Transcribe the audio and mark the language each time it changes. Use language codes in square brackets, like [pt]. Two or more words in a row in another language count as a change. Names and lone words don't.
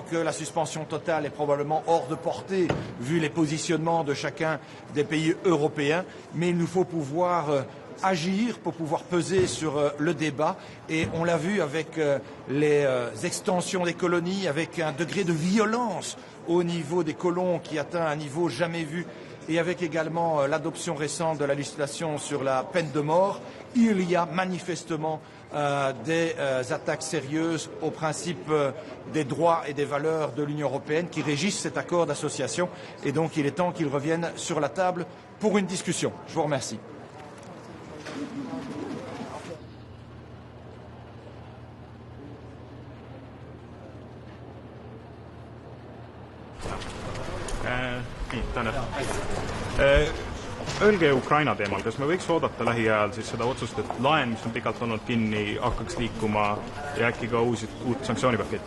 [fr] que la suspension totale est probablement hors de portée vu les positionnements de chacun des pays européens, mais il nous faut pouvoir agir pour pouvoir peser sur le débat, et on l'a vu avec les extensions des colonies, avec un degré de violence au niveau des colons qui atteint un niveau jamais vu, et avec également l'adoption récente de la législation sur la peine de mort. Il y a manifestement des attaques sérieuses aux principes des droits et des valeurs de l'Union européenne qui régissent cet accord d'association, et donc il est temps qu'il revienne sur la table pour une discussion. Je vous remercie. [et] Öelge Ukraina teemal, kas me võiks oodata lähiajal siis seda otsust, et laen, mis on pikalt olnud kinni, hakkaks liikuma ja äkki ka uut sanktsioonipaketti?